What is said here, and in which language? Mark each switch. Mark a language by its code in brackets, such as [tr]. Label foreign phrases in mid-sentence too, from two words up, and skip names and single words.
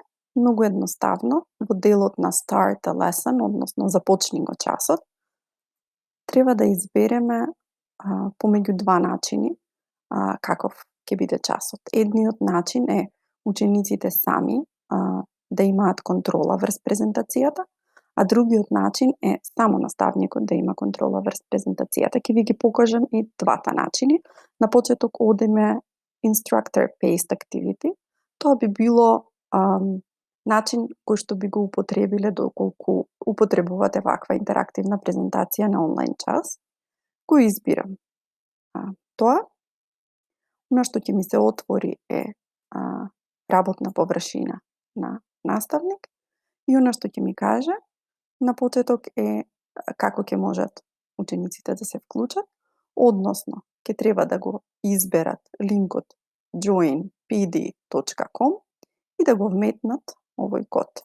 [mk] Многу едноставно, во делот на [en] Start a Lesson, [mk] односно започни го часот, треба да избереме помеѓу два начини каков ќе биде часот. Едниот начин е учениците сами да имаат контрола врз презентацијата, а другиот начин е само наставникот да има контрола врз презентацијата. Ќе ви ги покажам и двата начини. На почеток одиме [en] instructor-based activity. [mk] Тоа би било начин кој што би го употребиле доколку употребувате ваква интерактивна презентација на онлайн час. Го избирам тоа. Она што ќе ми се отвори е работна површина на наставник и она што ќе ми каже на почеток е како ќе можат учениците да се вклучат, односно ќе треба да го изберат линкот joinpd.com и да го вметнат овој код.